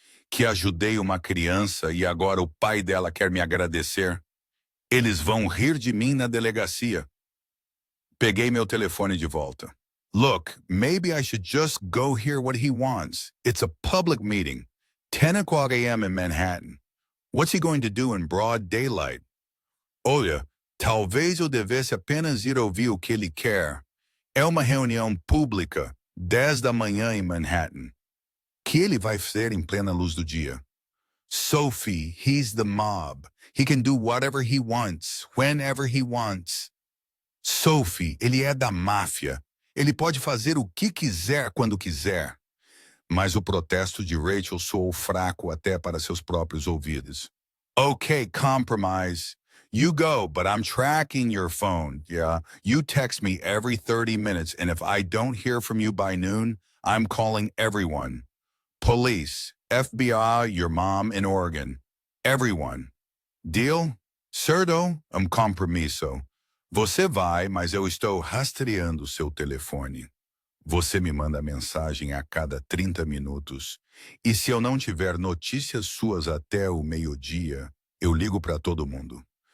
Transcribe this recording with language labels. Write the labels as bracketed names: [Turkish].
[Portuguese] Que ajudei uma criança e agora o pai dela quer me agradecer? Eles vão rir de mim na delegacia. Peguei meu telefone de volta. [English] Look, maybe I should just go hear what he wants. It's a public meeting. 10 o'clock a.m. in Manhattan. What's he going to do in broad daylight? [Portuguese] Olha, talvez eu devesse apenas ir ouvir o que ele quer. É uma reunião pública, 10 da manhã em Manhattan. Que ele vai fazer em plena luz do dia? [English] Sophie, he's the mob. He can do whatever he wants, whenever he wants. [Portuguese] Sophie, ele é da máfia. Ele pode fazer o que quiser quando quiser. Mas o protesto de Rachel soou fraco até para seus próprios ouvidos. [English] Okay, compromise. You go, but I'm tracking your phone, yeah? You text me every 30 minutes, and if I don't hear from you by noon, I'm calling everyone. Police, FBI, your mom in Oregon. Everyone. Deal? [Portuguese] Certo? Compromisso. Você vai, mas eu estou rastreando seu telefone. Você me manda mensagem a cada 30 minutos. E se eu não tiver notícias suas até o meio-dia, eu ligo para todo mundo.